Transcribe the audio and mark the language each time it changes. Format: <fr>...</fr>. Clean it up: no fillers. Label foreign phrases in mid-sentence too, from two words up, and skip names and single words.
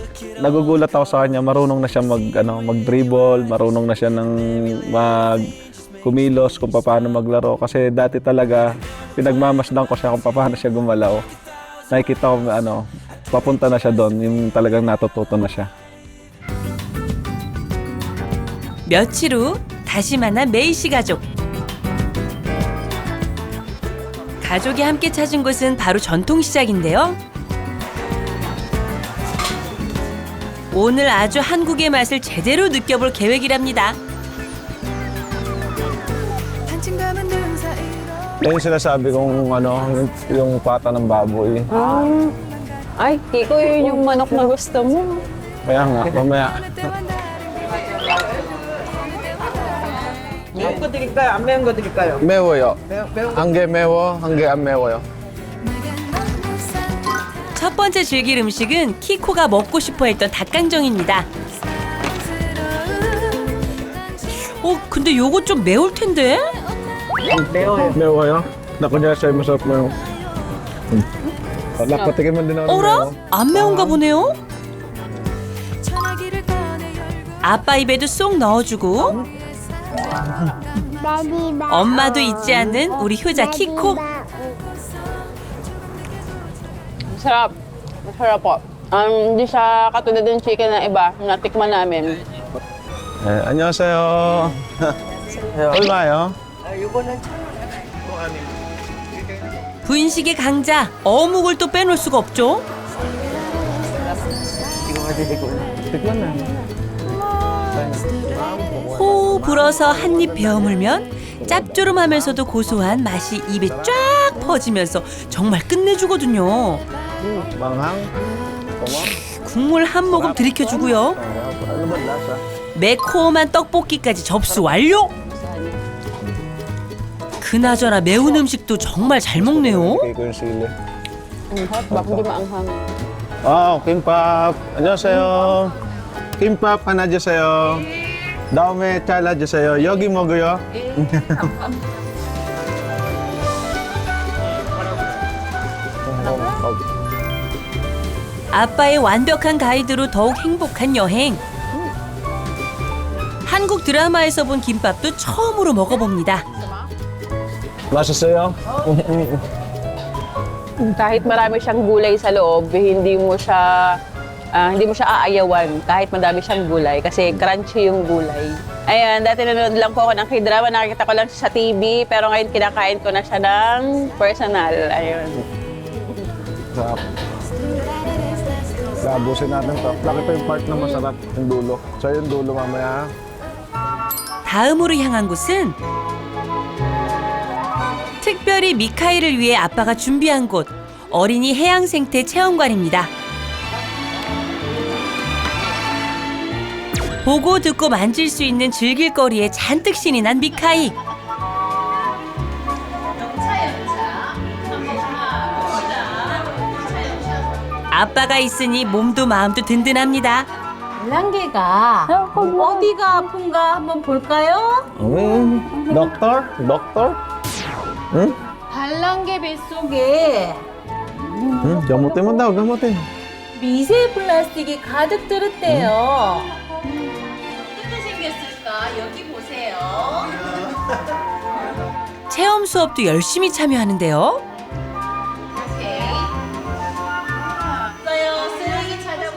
<tl>Nagugulat ako sa kanya, marunong na siya mag-dribble, marunong na siya ng kumilos kung paano maglaro. Kasi dati talaga, pinagmamasdan ko siya kung paano siya gumalaw. Nakikita ko, papunta na siya doon, yung talagang natututo na siya.</tl> <ko>며칠 후 다시 만난 메이 씨 가족. 가족이 함께 찾은 곳은 바로 전통시장인데요. 오늘 아주 한국의 맛을 제대로 느껴볼 계획이랍니다.</ko> <tl>Yan yung sinasabi kong yung pata ng baboy. Ay, Kiko, yun yung manok na gusto mo. Kaya nga, mamaya.</tl> <ko>매운 거 드릴까요? 안 매운 거 드릴까요? 매워요. 한 개 매워, 한 개 안 매워요. 첫 번째 즐길 음식은 키코가 먹고 싶어 했던 닭강정입니다. 근데 요거 좀 매울 텐데? 매워요. 매워요?</ko> <tl>Naku niya sa'yo, masarap mo yung... Patikiman din ako ng</tl> <ko>어라? 매워. 안 매운가 보네요? 아빠 입에도 쏙 넣어주고 엄마도 잊지 않는 우리 효자 키코.</ko> <tl>Masarap. Masarap po. Hindi siya katulad ng chicken na iba, natikman namin.</tl> <ko>안녕하세요. 얼마요? 분식의 강자 어묵을 또 빼놓을 수가 없죠. 호 불어서 한 입 베어물면 짭조름하면서도 고소한 맛이 입에 쫙 퍼지면서 정말 끝내주거든요.</ko> <tl>망항?</tl> <ko>국물 한 모금 들이켜주고요. 매콤한 떡볶이까지 접수 완료. 그나저나 매운 음식도 정말 잘 먹네요.</ko> <tl>Bak hindi maanghang.</tl> <ko>김밥. 안녕하세요. 김밥 하나 주세요. 다음에 잘라주세요. 여기 먹어요. 아빠의 완벽한 가이드로 더욱 행복한 여행. 한국 드라마에서 본 김밥도 처음으로 먹어봅니다. 맛있어요?</ko> <tl>Kahit marami siyang gulay sa loob, hindi mo siya aayawan kahit madami siyang gulay kasi crunchy yung gulay. Ayan, dati nanonood lang po ako ng K-drama, nakikita ko lang siya sa TV, pero ngayon kinakain ko na siya ng personal. Ayun. Sarap. Labusin natin to. Laki pa yung part na masarap, yung dulo. So yung dulo mamaya.</tl> <ko>다음으로 향한 곳은 특별히 미카엘을 위해 아빠가 준비한 곳, 어린이 해양생태 체험관입니다. 보고 듣고 만질 수 있는 즐길거리에 잔뜩 신이 난 미카이. 아빠가 있으니 몸도 마음도 든든합니다. 발랑개가 어디가 아픈가 한번 볼까요?</ko> <tl>doktor? 응?</tl> <ko>발랑개 뱃속에 응?</ko> <tl>gamutin mo daw, gamutin.</tl> <ko>미세 플라스틱이 가득 들었대요. 어떻게 생겼을까? 여기 보세요. 체험 수업도 열심히 참여하는데요. 쓰레기 찾아보세요.</ko>